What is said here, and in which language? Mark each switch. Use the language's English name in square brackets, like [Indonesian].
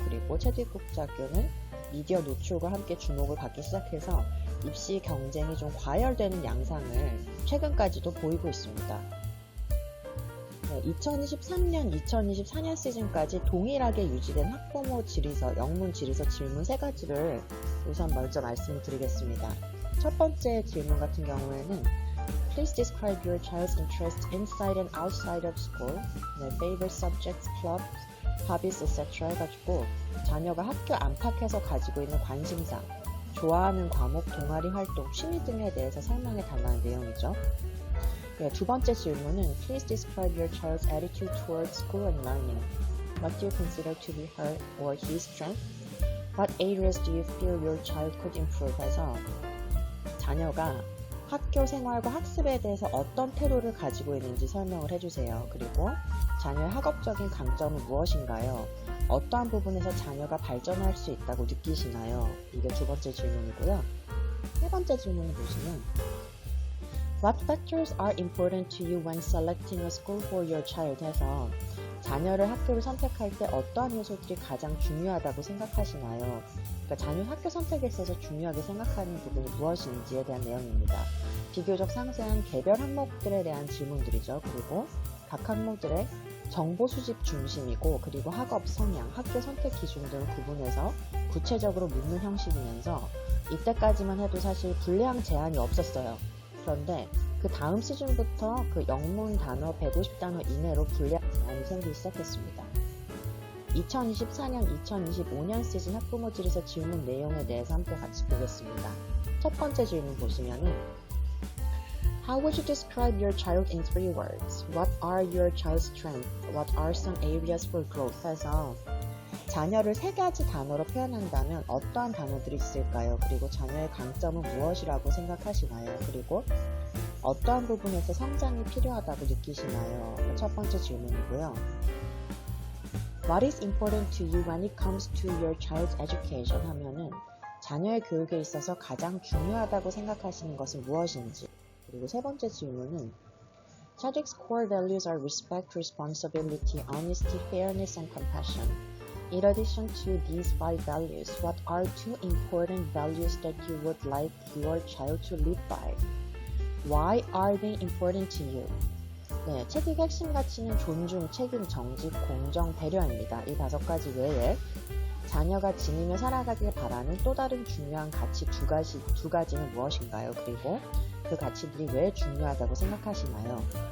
[Korean] 그리고 체득 국제학교는 미디어 노출과 함께 주목을 받기 시작해서 입시 경쟁이 좀 과열되는 양상을 최근까지도 보이고 있습니다. 2023년, 2024년 시즌까지 동일하게 유지된 학부모 질의서, 영문 질의서 질문 3가지를 우선 먼저 말씀을 드리겠습니다. 첫 번째 질문 같은 경우에는 [English] Please describe your child's interest inside and outside of school, favorite subjects, clubs, hobbies, etc. [Korean] 해가지고 자녀가 학교 안팎에서 가지고 있는 관심사, 좋아하는 과목, 동아리 활동, 취미 등에 대해서 설명해 달라는 내용이죠. 두 번째 질문은 [English] Please describe your child's attitude towards school and learning. What do you consider to be her or his strength? What areas do you feel your child could improve? [Korean] 해서 자녀가 학교 생활과 학습에 대해서 어떤 태도를 가지고 있는지 설명을 해주세요. 그리고 자녀의 학업적인 강점은 무엇인가요? 어떠한 부분에서 자녀가 발전할 수 있다고 느끼시나요? 이게 두 번째 질문이고요. 세 번째 질문을 보시면 [English] What factors are important to you when selecting a school for your child? [Korean] 해서 자녀를 학교를 선택할 때 어떠한 요소들이 가장 중요하다고 생각하시나요? 그러니까 자녀 학교 선택에 있어서 중요하게 생각하는 부분이 무엇인지에 대한 내용입니다. 비교적 상세한 개별 항목들에 대한 질문들이죠. 그리고 각 항목들의 정보 수집 중심이고 그리고 학업 성향, 학교 선택 기준 등을 구분해서 구체적으로 묻는 형식이면서 이때까지만 해도 사실 분량 제한이 없었어요. 그런데 그 다음 시즌부터 그 영문 단어 150단어 이내로 분량 제한이 생기기 시작했습니다. 2024년, 2025년 시즌 학부모 질의서 질문 내용에 대해서 함께 같이 보겠습니다. 첫 번째 질문 보시면은 [English] How would you describe your child in 3 words? What are your child's strengths? What are some areas for growth? [Korean] 해서 자녀를 3가지 단어로 표현한다면 어떠한 단어들이 있을까요? 그리고 자녀의 강점은 무엇이라고 생각하시나요? 그리고 어떠한 부분에서 성장이 필요하다고 느끼시나요? 첫 번째 질문이고요. [English] What is important to you when it comes to your child's education? [Korean] 하면은 자녀의 교육에 있어서 가장 중요하다고 생각하시는 것은 무엇인지. 그리고 세 번째 질문은 [English] Chadwick's core values are respect, responsibility, honesty, fairness, and compassion. In addition to these 5 values, what are 2 important values that you would like your child to live by? Why are they important to you? [Korean] 네, 체득의 핵심 가치는 존중, 책임, 정직, 공정, 배려입니다. 이 5가지 외에 자녀가 지니며 살아가길 바라는 또 다른 중요한 가치 두 가지는 무엇인가요? 그리고 그 가치들이 왜 중요하다고 생각하시나요?